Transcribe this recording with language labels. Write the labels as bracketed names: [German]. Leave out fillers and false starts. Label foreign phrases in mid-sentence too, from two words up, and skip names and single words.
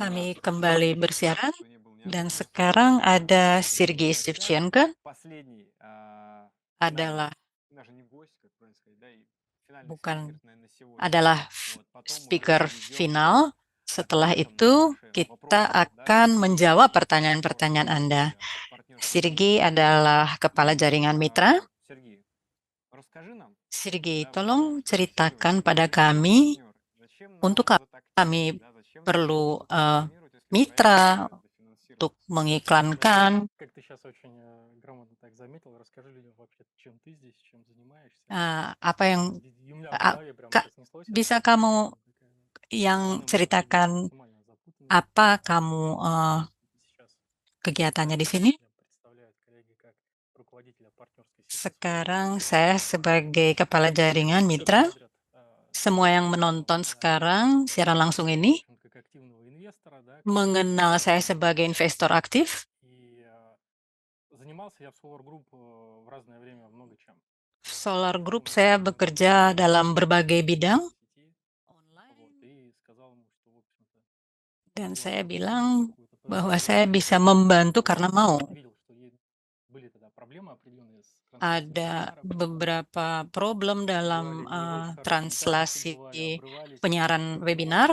[Indonesian] Kami [Russian] нас [Indonesian] kembali bersiaran dan sekarang ada Sergei Shevchenko [Russian] последний, [Indonesian] adalah [Russian] даже не гость, как правильно сказать, да, и финальный [Indonesian] bukan [Russian] спикер, наверное, сегодня. [Indonesian] adalah [Russian] Вот, потом [Indonesian] speaker [Russian] мы перейдем [Indonesian] final. Setelah [Russian] ответам на [Indonesian] itu [Russian] ваши [Indonesian] kita [Russian] вопросы, да, [Indonesian] akan [Russian] и [Indonesian] menjawab [Russian] вот, [Indonesian] pertanyaan-pertanyaan Anda. [Russian] партнерских [Indonesian] Sergei [Russian] союзов. [Indonesian] adalah kepala jaringan mitra. [Russian] Сергей, расскажи нам, [Indonesian] Sergei, [Russian] да, вот, [Indonesian] tolong [Russian] зачем [Indonesian] ceritakan [Russian] нам [Indonesian] pada [Russian] нужен [Indonesian] kami [Russian] партнер? Зачем нам [Indonesian] untuk [Russian] этот [Indonesian] kami [Russian] актив, да, зачем нам [Indonesian] perlu [Russian] нужно позиционировать, если проект [Indonesian] mitra [Russian] дофинансирован? [Indonesian] untuk mengiklankan. [Russian] Как ты сейчас очень грамотно так заметил, расскажи людям вообще, чем ты здесь, чем занимаешься. [Indonesian] Apa yang [Russian] И у меня в a- голове прямо [Indonesian] Kak, [Russian] сейчас неслось. [Indonesian] bisa kamu yang ceritakan apa kamu kegiatannya di sini? Sekarang saya sebagai kepala jaringan mitra, semua yang menonton sekarang siaran langsung ini mengenal saya sebagai investor aktif. [Russian] Занимался я в Solar Group в разное время много чем. [Indonesian] Solar Group saya bekerja dalam berbagai bidang. Dan saya bilang bahwa saya bisa membantu karena mau. Ada beberapa problem dalam translasi penyiaran webinar.